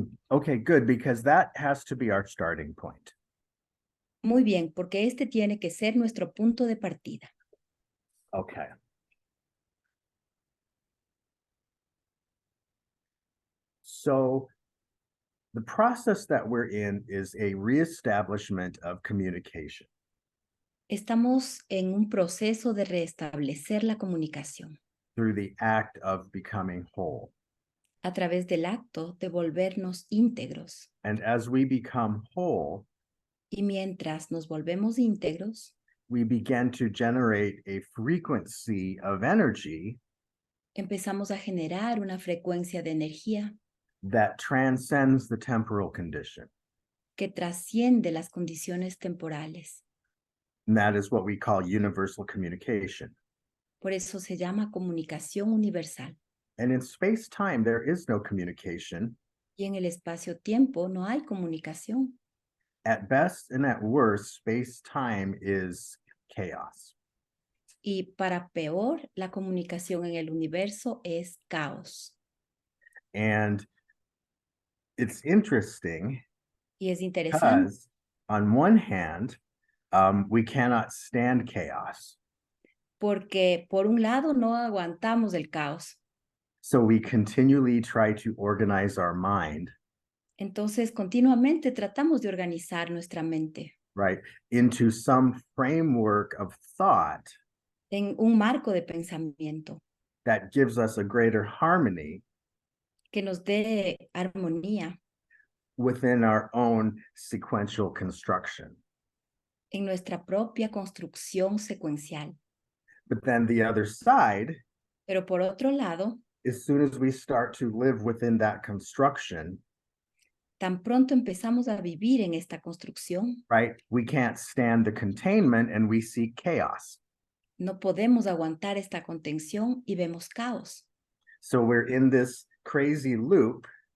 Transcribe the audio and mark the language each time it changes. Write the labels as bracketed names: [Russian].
[English] Okay, good, because that has to be our starting point. [Spanish] Muy bien, porque este tiene que ser nuestro punto de partida. [English] Okay. So the process that we're in is a reestablishment of communication. [Spanish] Estamos en un proceso de restablecer la comunicación [English] Through the act of becoming whole. [Spanish] a través del acto de volvernos íntegros. [English] And as we become whole, [Spanish] Y mientras nos volvemos íntegros, [English] we begin to generate a frequency of energy [Spanish] empezamos a generar una frecuencia de energía [English] that transcends the temporal condition. [Spanish] que trasciende las condiciones temporales. [English] And that is what we call universal communication. [Spanish] Por eso se llama comunicación universal. [English] And in space-time, there is no communication. [Spanish] Y en el espacio-tiempo no hay comunicación. [English] At best and at worst, space-time is chaos. [Spanish] Y para peor, la comunicación en el universo es caos. [English] And it's interesting [Spanish] Y es interesante [English] because on one hand, we cannot stand chaos. [Spanish] porque por un lado no aguantamos el caos. [English] So we continually try to organize our mind. [Spanish] Entonces, continuamente tratamos de organizar nuestra mente [English] right, into some framework of thought [Spanish] en un marco de pensamiento [English] that gives us a greater harmony [Spanish] que nos dé armonía [English] within our own sequential construction. [Spanish] en nuestra propia construcción secuencial. [English] But then the other side, [Spanish] Pero por otro lado, [English] as soon as we start to live within that construction, [Spanish] tan pronto empezamos a vivir en esta construcción, [English] right, we can't stand the containment and we see chaos. [Spanish] no podemos aguantar esta contención y vemos caos. [English] So we're in this crazy loop